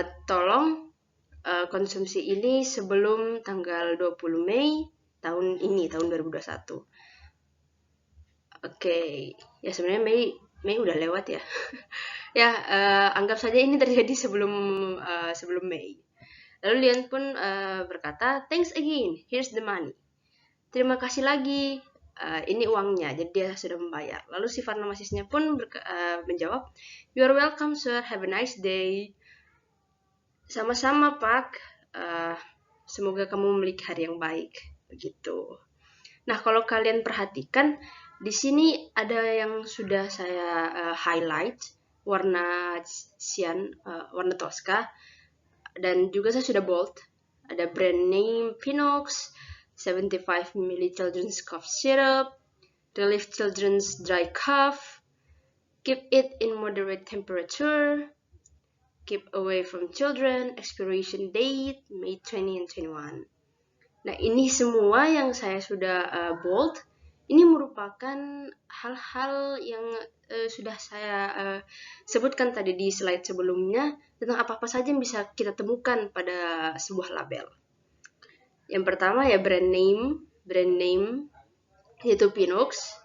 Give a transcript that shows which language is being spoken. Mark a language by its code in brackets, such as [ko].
[id] Tolong konsumsi ini sebelum tanggal 20 Mei tahun 2021. Oke, ya sebenarnya Mei udah lewat ya. Ya, anggap saja ini terjadi sebelum Mei. Lalu Leon pun berkata, [en] thanks again, here's the money. [id] Terima kasih lagi, ini uangnya, jadi dia sudah membayar. Lalu si farmasisnya pun menjawab, [en] you're welcome sir, have a nice day. [id] Sama-sama Pak, semoga kamu memiliki hari yang baik. Begitu. Nah, kalau kalian perhatikan, di sini ada yang sudah saya highlight, warna cyan, warna Tosca, dan juga saya sudah bold. [en] Ada brand name Pinox, 75 ml children's cough syrup, relief children's dry cough, keep it in moderate temperature, keep away from children, expiration date, May 20 and 21. [id] Nah, ini semua yang saya sudah bold, ini merupakan hal-hal yang sudah saya sebutkan tadi di slide sebelumnya, tentang apa-apa saja yang bisa kita temukan pada sebuah label. Yang pertama ya brand name, yaitu Pinox.